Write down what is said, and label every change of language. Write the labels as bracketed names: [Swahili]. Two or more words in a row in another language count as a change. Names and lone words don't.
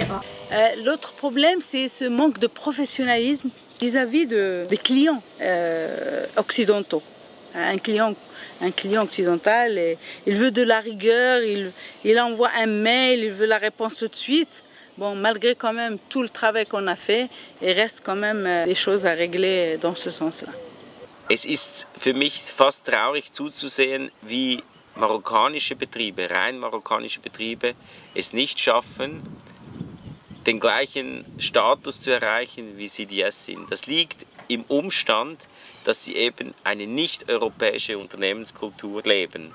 [French] L'autre problème, c'est ce manque de professionnalisme vis-à-vis des clients occidentaux. Un client occidental, il veut de la rigueur, il envoie un mail, il veut la réponse tout de suite. Bon, malgré quand même tout le travail qu'on a fait, il reste quand même des choses à régler dans ce sens-là. [German] Es ist für mich fast traurig zuzusehen, wie marokkanische Betriebe, rein marokkanische Betriebe, es nicht schaffen, den gleichen Status zu erreichen, wie CDS sind. Das liegt im Umstand, dass sie eben eine nicht-europäische Unternehmenskultur leben.